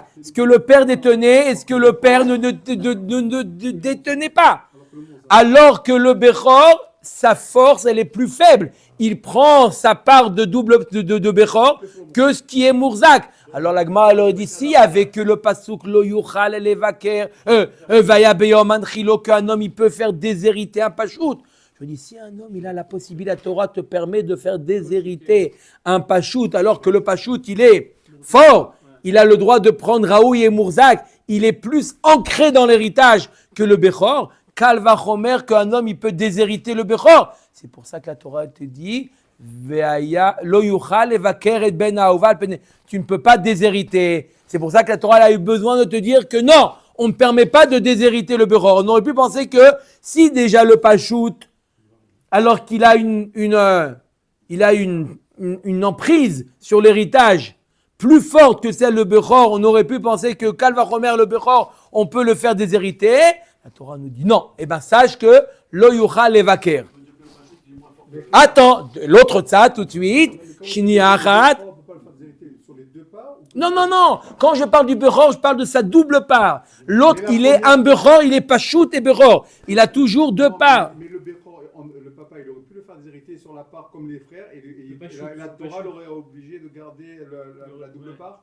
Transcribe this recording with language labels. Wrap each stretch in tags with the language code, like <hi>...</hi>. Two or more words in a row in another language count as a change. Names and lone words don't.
<fr>Ce que le père détenait et ce que le père ne détenait pas. Alors que le Bechor, sa force, elle est plus faible. Il prend sa part de double de Bechor que ce qui est Mourzak. Alors la Gemara leur dit si avec le pasuk</fr> <he>לא יוכל לבכר והיה ביום הנחילו</he> <fr>qu'un homme il peut faire déshériter un pachout. Je dis si un homme il a la possibilité, la Torah te permet de faire déshériter un pachout alors que le pachout il est fort, il a le droit de prendre Raoui et Mourzak, il est plus ancré dans l'héritage que le Bechor. Kalvachomer qu'un homme il peut déshériter le Bechor. C'est pour ça que la Torah te dit</fr> <he>לא יוכל לבכר</he> <fr>et ben aoval. Tu ne peux pas déshériter. C'est pour ça que la Torah a eu besoin de te dire que non, on ne permet pas de déshériter le Bechor. On aurait pu penser que si déjà le pachout, alors qu'il a une emprise sur l'héritage plus forte que celle de Bechor, on aurait pu penser que Kalvachomer le Bechor, on peut le faire déshériter. La Torah nous dit non. Eh bien, sache que</fr> <he>לא יוכל לבכר.</he> <fr>Attends, l'autre ça tout de suite.</fr> <he>שני אחת.</he> <fr>On ne peut pas le faire déshériter sur les deux parts ou Non. Quand je parle du Bechor, je parle de sa double part. L'autre, il est un Bechor, il est Pachout et Bechor. Il a toujours deux parts. Mais le Bechor, le papa, il aurait pu le faire déshériter sur la part comme les frères et la Torah l'aurait obligé de garder la double part.</fr>